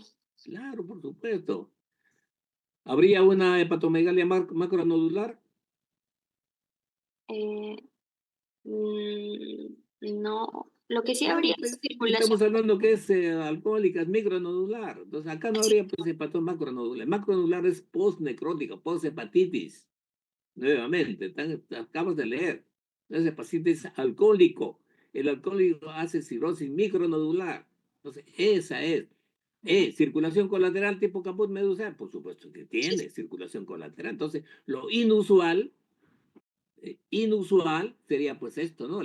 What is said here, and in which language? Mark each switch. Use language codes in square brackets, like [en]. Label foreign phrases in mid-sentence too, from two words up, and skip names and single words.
[es] Claro, por supuesto. ¿Habría una hepatomegalia macronodular? eh, no. Lo que sí habría Claro, es pues, circulación. estamos hablando que es alcohólica, es micronodular. Entonces, acá no habría pues hepatón macronodular. Macronodular es postnecrótica, posthepatitis. Nuevamente, acabas de leer. Ese paciente es alcohólico. El alcohólico hace cirrosis micronodular. Entonces, esa es. Circulación colateral tipo caput medusa, por supuesto que tiene circulación colateral. Entonces, lo inusual sería pues esto, ¿no?